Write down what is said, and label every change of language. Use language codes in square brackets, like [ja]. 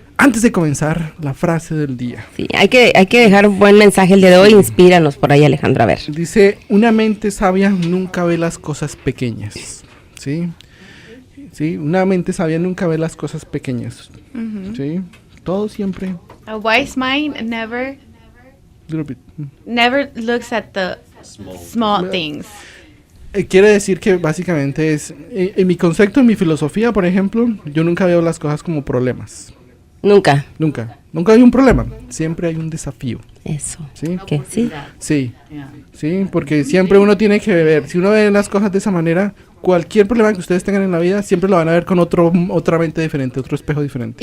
[es] Antes de comenzar, la frase del día. Sí, hay que dejar un buen mensaje el día de hoy. Inspíranos por ahí, Alejandro, a ver. Dice, una mente sabia nunca ve las cosas pequeñas. ¿Sí? Sí, una mente sabia nunca ve las cosas pequeñas. ¿Sí? Todo siempre. [en] A wise mind Little bit. never looks at the small things. [es] Quiere decir que básicamente es, en mi concepto, en mi filosofía, por ejemplo, yo nunca veo las cosas como problemas. Nunca. Nunca hay un problema, siempre hay un desafío. Eso. ¿Sí? ¿Qué? Sí. Sí, porque siempre uno tiene que ver, si uno ve las cosas de esa manera, cualquier problema que ustedes tengan en la vida, siempre lo van a ver con otra mente diferente, otro espejo diferente.